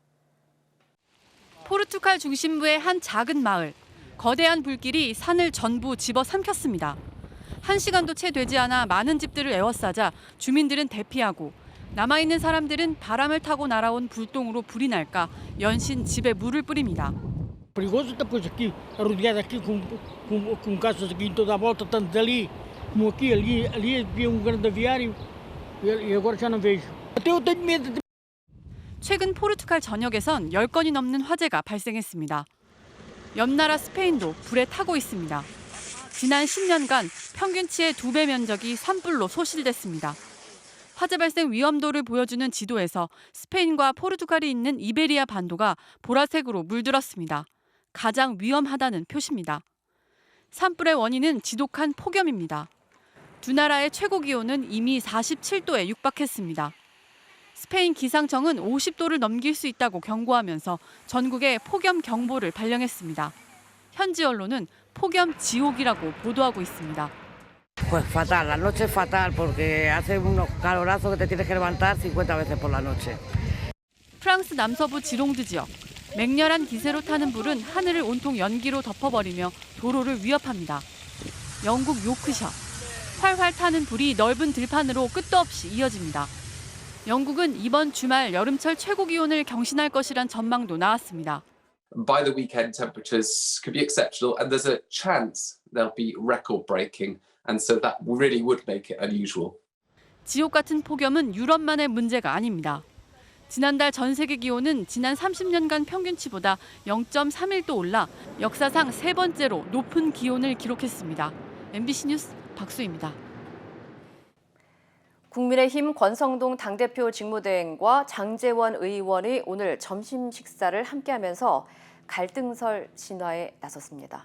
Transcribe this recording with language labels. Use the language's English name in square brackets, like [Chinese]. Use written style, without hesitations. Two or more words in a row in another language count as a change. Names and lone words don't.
[Korean] 포르투갈 중심부의 한 작은 마을. 거대한 불길이 산을 전부 집어삼켰습니다. 1시간도 채 되지 않아 많은 집들을 에워싸자 주민들은 대피하고 남아있는 사람들은 바람을 타고 날아온 불똥으로 불이 날까 연신 집에 물을 뿌립니다. [Portuguese] Perigoso depois aqui, rodeado aqui com caças aqui em toda a volta, tanto dali como aqui, ali havia grande aviário e agora já não vejo. Até eu tenho medo. [Korean] 최근 포르투갈 전역에선 10건이 넘는 화재가 발생했습니다. 옆나라 스페인도 불에 타고 있습니다. 지난 10년간 평균치의 2배 면적이 산불로 소실됐습니다. 화재 발생 위험도를 보여주는 지도에서 스페인과 포르투갈이 있는 이베리아 반도가 보라색으로 물들었습니다. 가장 위험하다는 표시입니다. 산불의 원인은 지독한 폭염입니다. 두 나라의 최고 기온은 이미 47도에 육박했습니다. 스페인 기상청은 50도를 넘길 수 있다고 경고하면서 전국에 폭염 경보를 발령했습니다. 현지 언론은 폭염 지옥이라고 보도하고 있습니다. [Spanish] Pues fatal, la noche es fatal porque hace unos calorazos que te tienes que levantar 50 veces por la noche. [Korean] 프랑스 남서부 지롱드 지역. 맹렬한 기세로 타는 불은 하늘을 온통 연기로 덮어버리며 도로를 위협합니다. 영국 요크셔. 활활 타는 불이 넓은 들판으로 끝도 없이 이어집니다. 영국은 이번 주말 여름철 최고 기온을 경신할 것이란 전망도 나왔습니다. [English] By the weekend, temperatures could be exceptional, and there's a chance they'll be record-breaking, and so that really would make it unusual. [Korean] 지옥 같은 폭염은 유럽만의 문제가 아닙니다. 지난달 전 세계 기온은 지난 30년간 평균치보다 0.31도 올라 역사상 세 번째로 높은 기온을 기록했습니다. MBC 뉴스 박수입니다. 국민의힘 권성동 당대표 직무대행과 장제원 의원이 오늘 점심 식사를 함께하면서 갈등설 진화에 나섰습니다.